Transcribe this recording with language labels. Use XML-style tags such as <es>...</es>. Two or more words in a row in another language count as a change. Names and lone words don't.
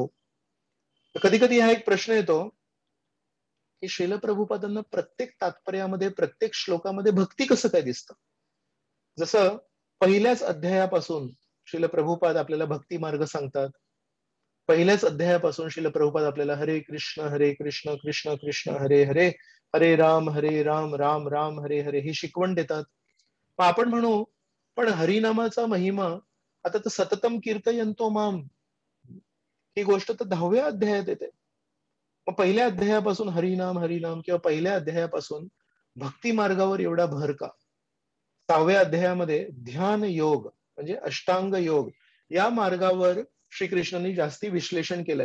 <mr>कधी कधी हा एक प्रश्न येतो की श्रील प्रभुपादांना प्रत्येक तात्पर्यामध्ये, प्रत्येक श्लोकामध्ये भक्ती कसं काय दिसतं? जसं पहिल्याच अध्यायापासून श्रील प्रभुपाद आपल्याला भक्ती मार्ग सांगतात. पहिल्याच अध्यायापासून श्रील प्रभुपाद आपल्याला</mr> <sa>हरे कृष्ण कृष्ण कृष्ण हरे हरे, हरे राम राम राम हरे हरे</sa> <mr>ही शिकवण देतात. मग आपण म्हणू, पण हरिनामाचा महिमा आता तर</mr> <sa>सततम कीर्तयंतो माम,</sa> <mr>ही गोष्ट तर 10व्या अध्यायात येते. मग पहिल्या अध्यायापासून हरिनाम हरिनाम किंवा पहिल्या अध्यायापासून भक्ती मार्गावर एवढा भर का? 6व्या अध्यायामध्ये ध्यान योग म्हणजे अष्टांग योग या मार्गावर श्रीकृष्णांनी जास्ती विश्लेषण केलंय.</mr>